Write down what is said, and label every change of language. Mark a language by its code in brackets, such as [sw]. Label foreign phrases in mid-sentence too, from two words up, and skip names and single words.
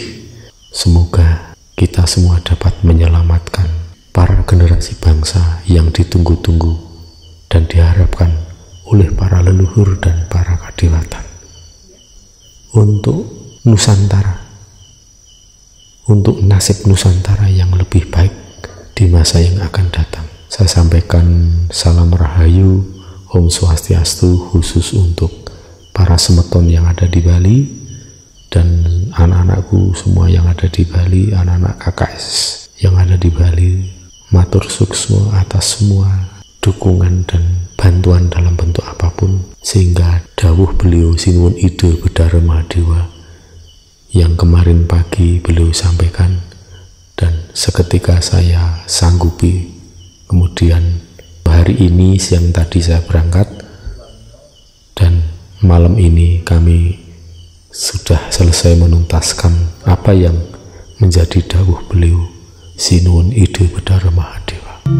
[id] Semoga kita semua dapat menyelamatkan para generasi bangsa yang ditunggu-tunggu dan diharapkan oleh para leluhur dan para kadewatan untuk Nusantara, untuk nasib Nusantara yang lebih baik di masa yang akan datang. Saya sampaikan salam rahayu, [ban] Om Swastiastu, [id] khusus untuk para semeton yang ada di Bali dan anak-anakku semua yang ada di Bali, anak-anak KKS yang ada di Bali. [ban] Matur suksma [id] atas semua dukungan dan bantuan dalam bentuk apapun, sehingga dawuh beliau Sinuhun Ida Bedara Mahadewa yang kemarin pagi beliau sampaikan, dan seketika saya sanggupi. Kemudian hari ini siang tadi saya berangkat, dan malam ini kami sudah selesai menuntaskan apa yang menjadi dawuh beliau Sinuhun Ida Bedara Mahadewa.